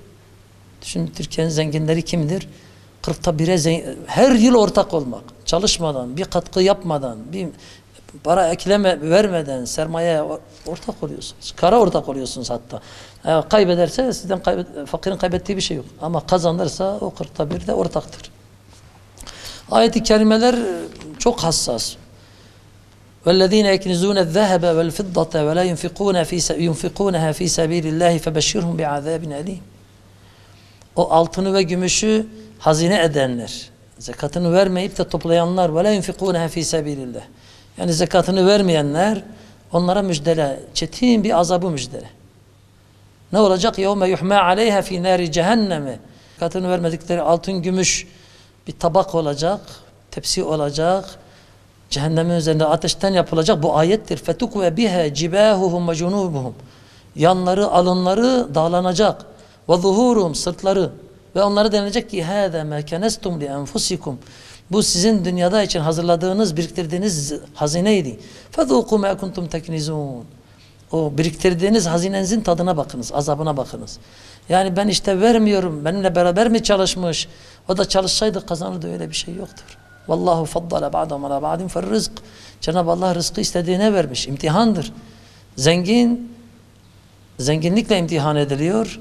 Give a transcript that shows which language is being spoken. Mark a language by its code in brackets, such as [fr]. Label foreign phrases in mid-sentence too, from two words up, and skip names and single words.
[tr] Düşünün Türkiye'nin zenginleri kimdir? 40'ta 1'e her yıl ortak olmak, çalışmadan, bir katkı yapmadan, bir para vermeden sermayeye ortak oluyorsunuz. Kara ortak oluyorsunuz hatta. Kaybederse sizden fakirin kaybettiği bir şey yok. Ama kazanırsa o 40'ta 1'de ortaktır. Ayet-i kerimeler çok hassas. [ar] وَالَّذ۪ينَ يَكْنِزُونَ الذَّهَبَ وَالْفِضَّةَ وَلَا يُنْفِقُونَهَا ف۪ي سَب۪يلِ اللّٰهِ فَبَشِّرْهُمْ بِعَذَابٍ أَل۪يمٍ. [tr] O altını ve gümüşü hazine edenler, zekatını vermeyip de toplayanlar [ar] وَلَا يُنْفِقُونَهَا ف۪ي سَب۪يلِ اللّٰهِ. [tr] Yani zekatını vermeyenler, onlara müjdele, çetin bir azabı müjdele. Ne olacak? [ar] يَوْمَ يُحْمَا عَلَيْهَا ف۪ي نَارِ جَهَنَّمِ. [tr] Zekatını vermedikleri altın, gümüş bir tabak olacak, tepsi olacak, cehennemin üzerinde ateşten yapılacak. Bu ayettir. [ar] فَتُكْوَ بِهَا جِبَاهُهُمْ وَجُنُوبُهُم. [tr] Yanları, alınları dağlanacak. [ar] وَظُهُورُهُمْ [tr] Sırtları. Ve onlara denilecek ki [ar] هَذَا مَا كَنَسْتُمْ لِأَنْفُسِكُمْ. [tr] Bu sizin dünyada için hazırladığınız, biriktirdiğiniz hazineydi. [ar] فَذُوقُوا مَا كُنْتُمْ تَكْنِزُونَ. [tr] O biriktirdiğiniz hazinenizin tadına bakınız, azabına bakınız. Yani ben işte vermiyorum, benimle beraber mi çalışmış? O da çalışsaydı kazanırdı, öyle bir şey yoktur. [ar] والله فضل بعضهم على بعض في الرزق. [tr] Cenab-ı Allah rızkı istediğine vermiş. İmtihandır. Zengin zenginlikle imtihan ediliyor.